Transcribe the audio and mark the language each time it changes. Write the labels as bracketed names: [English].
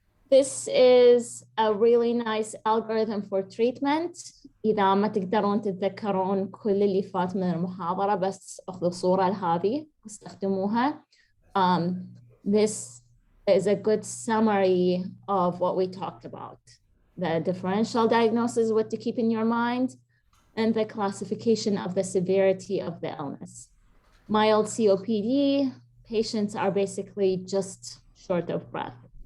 [English] This is a really nice algorithm for treatment. [Arabic] إذا ما تقدرون تتذكرون كل اللي فات من المحاضرة بس أخذوا صورة لهذه واستخدموها. [English] This is a good summary of what we talked about. The differential diagnosis, what to keep in your mind, and the classification of the severity of the illness. Mild COPD, patients are basically just short of breath.